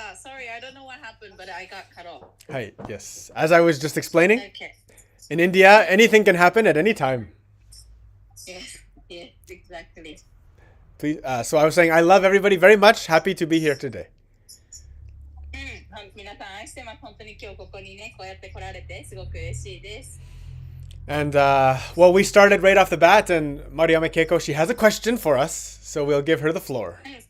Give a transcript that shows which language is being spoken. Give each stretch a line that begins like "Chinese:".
English: Sorry, I don't know what happened, but I got cut off. Hi, yes. As I was just explaining, Okay. in India, anything can happen at any time. Yes, yes, exactly. Please, so I was saying, I love everybody very much. Happy to be here today.
Japanese: 皆さん愛してます。本当に今日ここにね、こうやって来られてすごく嬉しいです。
English: And, well, we started right off the bat, and Mariama Keiko, she has a question for us, so we'll give her the floor.